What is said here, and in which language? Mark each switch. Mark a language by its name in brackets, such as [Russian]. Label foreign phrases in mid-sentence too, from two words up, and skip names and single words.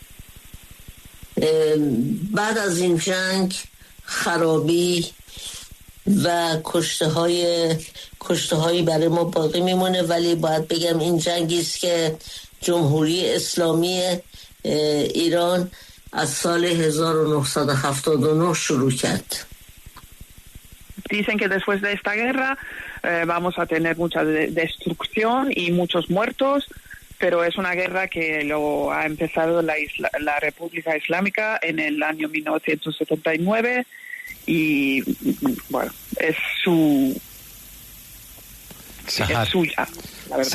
[Persian] بعد از این جنگ خرابی و کشته هایی برای ما باقی میمونه، ولی باید بگم این جنگی است که جمهوری اسلامی ایران از سال 1979 شروع کرد. [Spanish] Dicen que después de esta guerra vamos a tener mucha destrucción y muchos muertos, pero es una guerra que lo ha empezado la República Islámica en el año 1979 y bueno, es suya, la verdad.